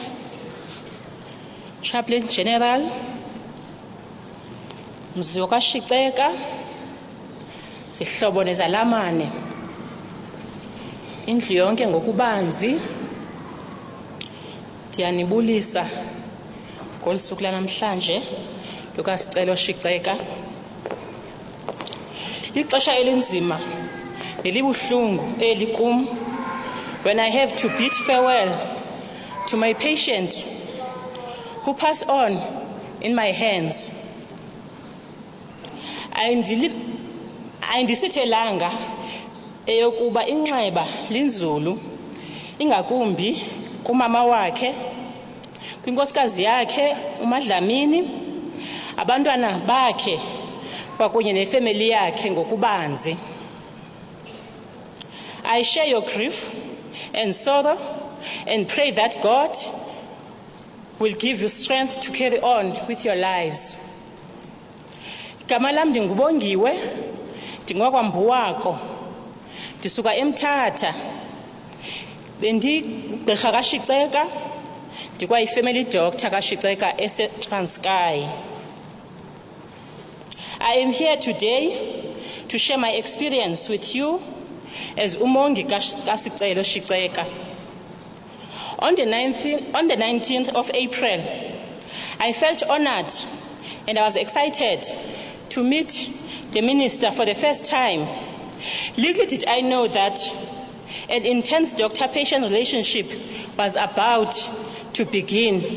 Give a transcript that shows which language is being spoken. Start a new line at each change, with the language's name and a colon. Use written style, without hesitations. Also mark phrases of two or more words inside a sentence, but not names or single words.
English: Chaplain General,
Xhosa: Sicelo Shiceka, sihlobo nezalamane, indlu yonke ngokubanzi, ndiyanibulisa ngolusuku lanamhlanje lukaSicelo Shiceka. Lixesha elinzima nelibuhlungu elikum
English: when I have to bid farewell to my patient who passed on in my hands.
Xhosa: Ayindisithelanga eyokuba inxeba linzulu ingakumbi kumama wakhe, kwinkosikazi yakhe uMadlamini, abantwana bakhe kwakunye nefamily yakhe ngokubanzi.
English: I share your grief and sorrow and pray that God will give you strength to carry on with your lives.
Xhosa: Igama lam ndingubongiwe, ndingwakwambuwako, ndisuka eMthatha, bendigqirha kaShiceka, ndikwayi-
English: family doctor
Xhosa: kaShiceka eseTranskei.
English: I am here today to share my experience with you as
Xhosa: umongi kaSicelo Shiceka.
English: On the 19th of April, I felt honored and I was excited to meet the minister for the first time. Little did I know that an intense doctor-patient relationship was about to begin.